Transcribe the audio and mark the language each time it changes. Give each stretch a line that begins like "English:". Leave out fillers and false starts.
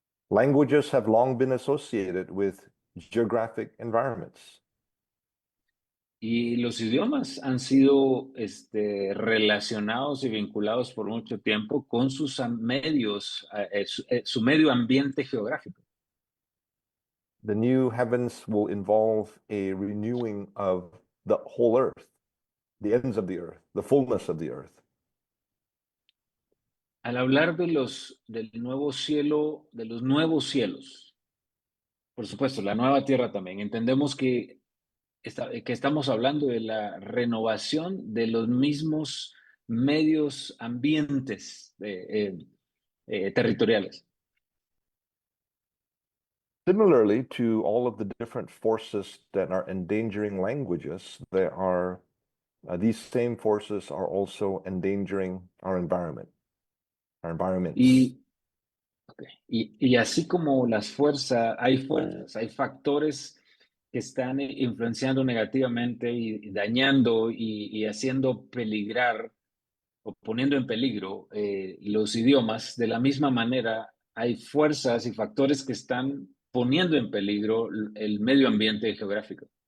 English: Languages have long been associated with geographic environments.
Spanish: Y los idiomas han sido relacionados y vinculados por mucho tiempo con sus medios, su medio ambiente geográfico.
English: The new heavens will involve a renewing of the whole earth, the ends of the earth, the fullness of the earth.
Spanish: Al hablar del nuevo cielo, de los nuevos cielos, por supuesto, la nueva tierra también, entendemos que estamos hablando de la renovación de los mismos medios ambientes territoriales.
English: Similarly to all of the different forces that are endangering languages, there are these same forces are also endangering our environment, our environments.
Spanish: Y así como hay fuerzas, hay factores que están influenciando negativamente y dañando y haciendo peligrar o poniendo en peligro los idiomas, de la misma manera hay fuerzas y factores que están poniendo en peligro el medio ambiente geográfico.